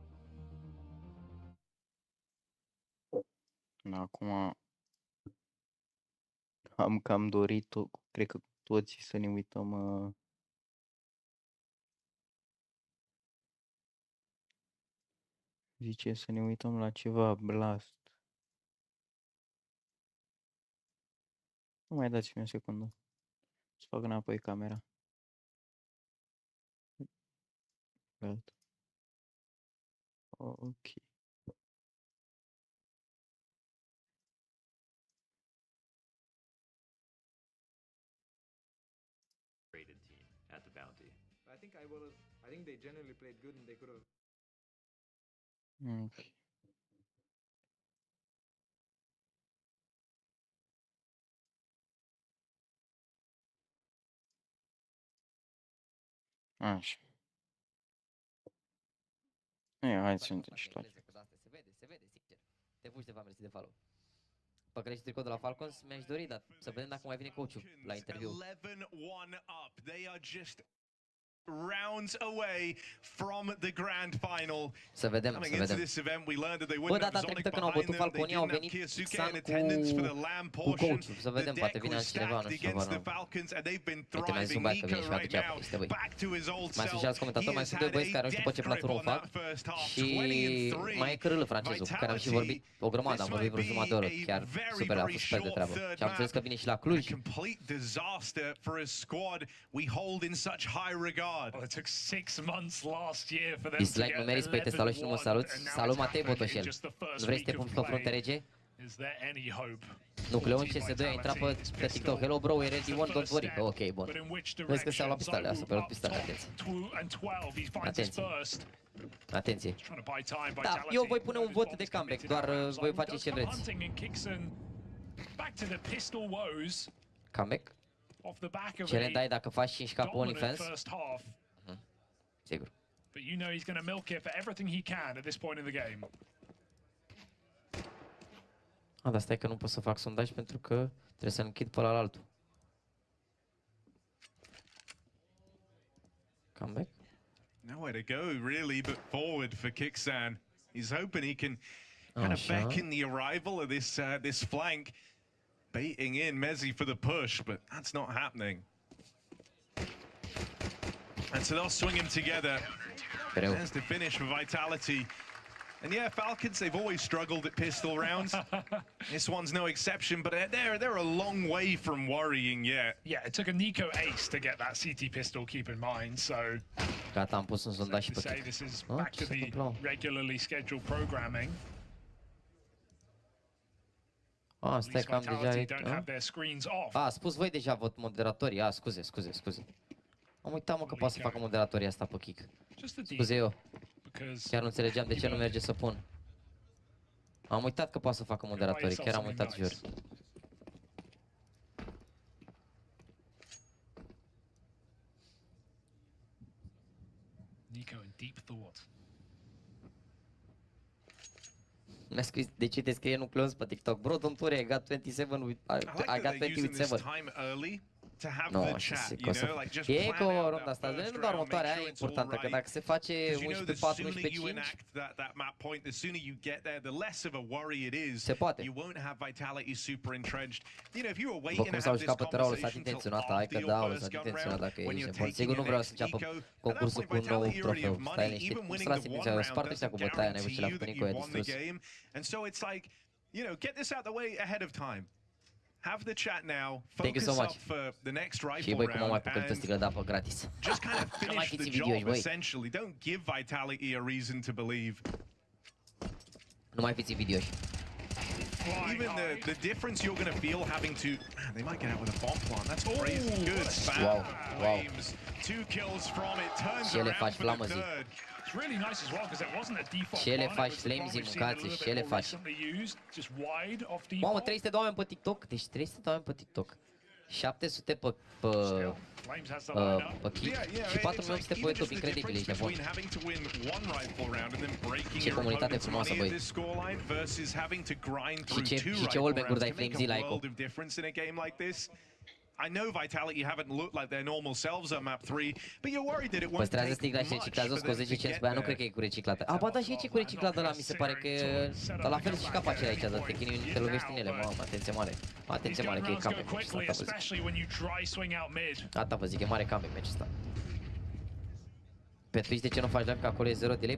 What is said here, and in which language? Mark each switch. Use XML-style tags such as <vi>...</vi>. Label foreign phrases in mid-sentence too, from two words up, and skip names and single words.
<ro>Acum am cam dorit, cred că toți să ne uităm zice să ne uităm la ceva Blast. Nu mai dați-mi o secundă. Să fac înapoi camera. Gata. Ok.</ro> <en>Rated team at the Bounty. I think they genuinely played good and they could have.</en> <ro>Ok. Așa. Hai să intrăm și toate. Se vede, sincer. Te puși de mersi de follow. Păcălești tricou de la Falcons, mi-aș dori, dar să vedem dacă mai vine coachul la interviu.</ro> <en>11-1 up. They are just rounds away from the grand final.</en> <ro>Să vedem,</ro> <en>Coming</en> <ro>să</ro> <en>into</en> <ro>vedem.</ro> <en>this event, we learned that they</en> <ro>Bă,</ro> <en>wouldn't have</en> <ro>data trecută</ro> <en>Zonic</en> <ro>când au</ro> <en>behind</en> <ro>bătut</ro> <en>them. They</en> <ro>Falconii, au</ro> <en>didn't have</en> <ro>venit</ro> <en>Kiyasuke Xan in attendance for the lamb</en> <ro>cu</ro> <en>portion.</en> <ro>coachul. Să vedem,</ro> <en>The</en> <ro>poate</ro> <en>deck</en> <ro>vine</ro> <en>was</en> <ro>altcineva,</ro> <en>stacked</en> <ro>nu știu,</ro> <en>against</en> <ro>habar</ro> <en>the</en> <ro>n-am.</ro> <en>Falcons and they've been</en> <ro>Uite, mai</ro> <en>thriving.</en> <ro>zumbat că vine</ro> <en>Nico</en> <ro>și fac</ro> <en>right</en> <ro>ceapă</ro> <en>now,</en> <ro>peste voi.</ro> <en>back to his old</en> <ro>Mai sunt și</ro> <en>self.</en> <ro>alți comentatori,</ro> <en>He</en> <ro>mai</ro> <en>has</en> <ro>sunt doi</ro> <en>had</en> <ro>băieți</ro> <en>a</en> <ro>care nu știu pe ce</ro> <en>death grip</en> <ro>platformă</ro> <en>on</en> <ro>fac.</ro> <en>that first half.</en> <ro>Și 20-3. mai e cârâlă francezul, cu care am și vorbit o grămadă, am vorbit vreo jumătate de oră, chiar super, a fost super de treabă. Și am înțeles că vine și la Cluj.</ro> <en>Complete disaster for a squad we hold in such high regard. Well, it took 6 months last year for them to</en> <ro>Dislike</ro> <en>get</en> <ro>nu meriți pe te salut și nu mă salut. Salut Matei Botoșel. Nu vrei să te pun pe frunte rege?</ro> <en>Is there any hope?</en> <ro>Nucleon CS2 a intrat pe TikTok.</ro> <en>Hello bro, we're ready one, don't worry.</en> <ro>Ok, bun. Vezi că se-au luat pistole, a superat pistole, atenție. Atenție. Atenție. Da, eu voi pune un vot de comeback, doar voi face ce vreți. Comeback? Ce le dai dacă faci 5k pe OnlyFans? Sigur.</ro> <en>But you know he's going to milk it for everything he can at this point in the game.</en> <ro>Dar stai că nu pot să fac sondaj pentru că trebuie să închid pe la altul. Comeback?</ro> <en>Nowhere to go really but forward for Kixan. He's hoping he can kind of beckon the arrival of this flank, baiting in Mezzi for the push, but that's not happening. And so they'll swing him together. There's the finish for Vitality. And yeah, Falcons, they've always struggled at pistol rounds. This one's no exception, but they're a long way from worrying yet. Yeah, it took a Nico ace to get that CT pistol, keep in mind, so...</en> <ro>Gata, am pus un sondaj și pe</ro> <en>say this is back to the regularly scheduled programming.</en> <ro>Stai că am deja... A spus voi deja vot moderatorii. Scuze. Am uitat, mă, că poate să facă moderatorii asta pe kick. Scuze eu. Chiar nu înțelegeam de ce nu merge să pun. Am uitat că poate să facă moderatorii, chiar am uitat, jur.</ro> <en>Nico in deep thought.</en> <ro>Mi-a scris, de ce te scrie Nucleon pe TikTok?</ro> <en>Bro, don't worry, I got 27 with... I got 20 with 7.</en> <ro>Nu, așa zic că o să... E cu ronda asta, nu doar următoarea, aia e importantă, că dacă se face 11-4, 11-5, se poate. După cum s-au jucat pe teren, au lăsat intenționat, hai că da, au lăsat intenționat dacă e niște bun. Sigur nu vreau să înceapă concursul cu un nou trofeu, stai liniștit, cum să lasi intenționat, sparte ăștia cu bătaia, n-ai văzut ce le-a făcut Nico, e distrus.</ro> <en>Have the chat now. Focus Up for the next rifle round. Just kind of finish the job essentially. Don't give Vitality a reason to believe.</en> <ro>Nu mai fiți videoși.</ro> <en>Even the difference you're going to feel having to... Man, they might get out with a bomb plant. That's crazy. Good spam. Wow. Flames. 2 kills from it. Turns around for the third. It's really nice as well because it wasn't a default.</en> <ro>Ce le faci, Flames, mâncați, ce le faci? Mamă, 300 de oameni pe TikTok, deci 300 de oameni pe TikTok. 700 pe kick și 4800 pe YouTube, incredibil, ești nebun. Ce comunitate frumoasă, băi. Și ce wallbang-uri dai, Flamesy, la Echo.</ro> <en>I know Vitality haven't looked like their normal selves on map 3, but you're worried that it won't</en> <ro>Păstrează sticla și reciclează cu 10 cenți pe aia, nu cred că e cu reciclată. Ba da, și e cu reciclată ăla, mi se pare că dar la fel și capacele aici, dar te lovești în ele, mamă, atenție mare. Atenție mare că e</ro> <en>comeback match</en> <ro>ăsta, Asta vă zic, e mare</ro> <en>comeback match</en> <ro>ăsta. Pe Twitch de ce nu faci live, că acolo e 0 delay?</ro>